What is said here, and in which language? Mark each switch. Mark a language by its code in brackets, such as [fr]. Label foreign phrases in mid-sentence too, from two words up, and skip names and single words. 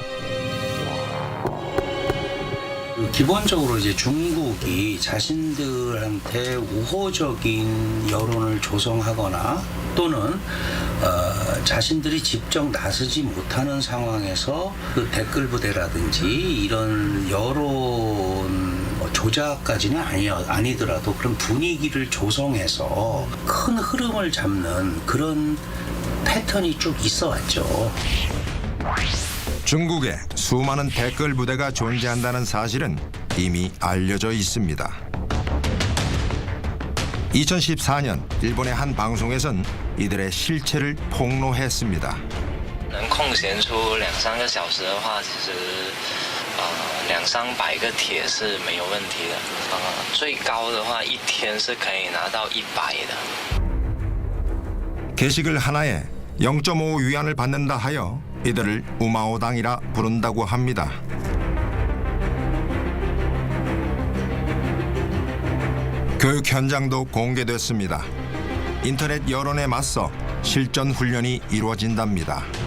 [ko] 기본적으로 이제 중국이 자신들한테 우호적인 여론을 조성하거나 또는 자신들이 직접 나서지 못하는 상황에서 그 댓글 부대라든지 이런 여론 조작까지는 아니더라도 그런 분위기를 조성해서 큰 흐름을 잡는 그런 패턴이 쭉 있어 왔죠. 중국에 수많은 댓글 부대가 존재한다는 사실은 이미 알려져 있습니다. 2014년 일본의 한 방송에선 이들의 실체를 폭로했습니다. [zh] 能空闲出2-3个小时的话，其实200-300个帖是没有问题的。最高的话一天是可以拿到100的。 [ko] 게시글 하나에 0.5 위안을 받는다 하여 이들을 우마오당이라 부른다고 합니다. 교육 현장도 공개됐습니다. 인터넷 여론에 맞서 실전 훈련이 이루어진답니다.